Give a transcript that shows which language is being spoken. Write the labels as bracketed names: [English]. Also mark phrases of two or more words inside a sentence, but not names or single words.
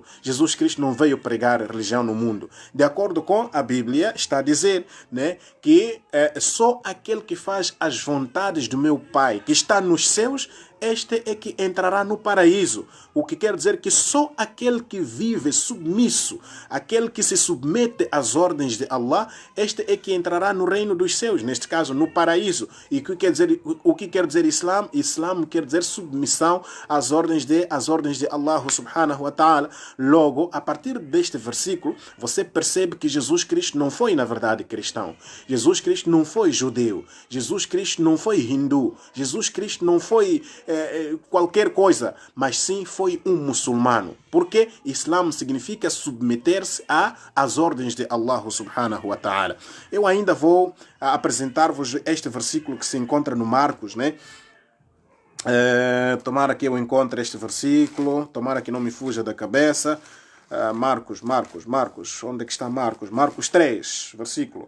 [Portuguese] Jesus Cristo não veio pregar religião no mundo. De acordo com a Bíblia, está a dizer, né, que só aquele que faz as vontades do meu Pai, que está nos céus, este é que entrará no paraíso. O que quer dizer que só aquele que vive submisso, aquele que se submete às ordens de Allah, este é que entrará no reino dos céus, neste caso no paraíso. E o que quer dizer Islam? Islam quer dizer submissão às ordens de Allah [Arabic] سبحانه وتعالى. [Portuguese] Logo, a partir deste versículo, você percebe que Jesus Cristo não foi, na verdade, cristão. Jesus Cristo não foi judeu. Jesus Cristo não foi hindu. Jesus Cristo não foi qualquer coisa, mas sim foi um muçulmano. Porque Islam significa submeter-se às ordens de Allah [Arabic] سبحانه وتعالى. [Portuguese] Eu ainda vou apresentar-vos este versículo que se encontra no Marcos, né? Tomara que eu encontre este versículo, tomara que não me fuja da cabeça. Marcos, onde é que está Marcos? Marcos 3, versículo.